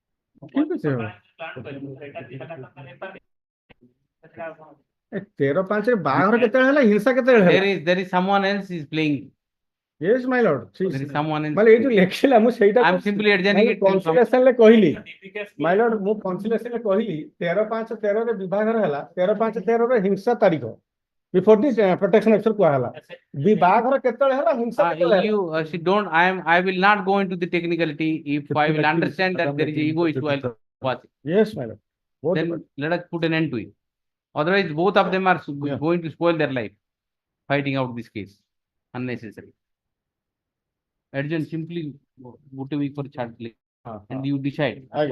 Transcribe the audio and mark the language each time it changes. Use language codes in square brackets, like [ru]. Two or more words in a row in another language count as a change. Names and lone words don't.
[en] There is someone else is playing. Yes, my lord. There is someone else. I'm simply adjourning it. My lord, [or] ମୁଁ conciliation କହିଲି 13/5/13 ରେ ବିବାହର ହେଲା 13/5/13 ରେ ହିଂସା ତାରିଖ [en] before this protection officer [or] କୁହା ହେଲା ବିବାହର କେତେବେଳେ ହେଲା ହିଂସା କେତେବେଳେ [en] ହେଲା don't I will not go into the technicality. If I will understand that there is ego issue, I'll watch it. Yes, my lord. Then let us put an end to it. Otherwise, both of them are going to spoil their life fighting out this case unnecessary. Adjourn, simply go to week for child play and you decide.